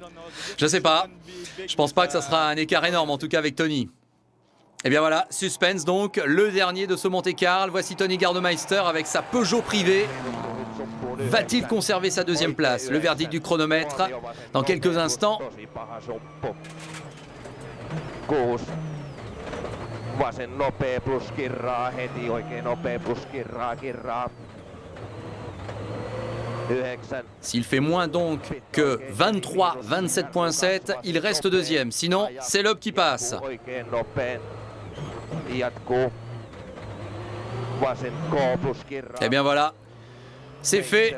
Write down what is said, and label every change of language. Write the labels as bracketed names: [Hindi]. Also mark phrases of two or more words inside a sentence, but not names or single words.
[French] Je sais pas. Je pense pas que ça sera un écart énorme, en tout cas avec Tony. Et bien voilà, suspense donc, le dernier de ce Monte-Carlo. Voici Tony Gardemeister avec sa Peugeot privée. Va-t-il conserver sa 2e place? Le verdict du chronomètre dans quelques instants. [Finnish] Vasen nopea plus kirraa heti, oikein nopea plus kirraa. [French] S'il fait moins donc que 23, 27.7, il reste 2e. Sinon, c'est Loeb qui passe. Et bien voilà, c'est fait.